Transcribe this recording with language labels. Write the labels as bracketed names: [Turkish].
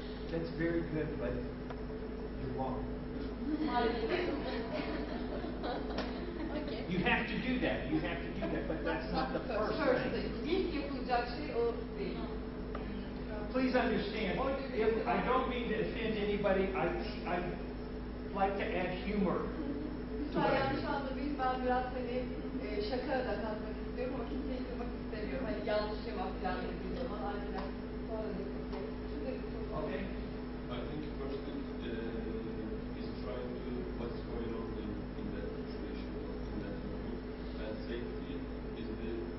[English] That's very good, but you're wrong. Okay. You have to do that. You have to do that, but that's not the first thing. [Turkish] İlk yapılacak şey o değil. [English] Please understand, if I don't mean to offend anybody, I like to add humor. [Turkish] Lütfen yanlış anlamayın, ben biraz şaka da katmak istiyorum ama kimseyi kırmak istemiyorum. Hani yanlış cevap falan dediğim zaman ancak sonra da [English] Okay? I think first thing is trying to what's going on in that situation or in that moment, and safety is the.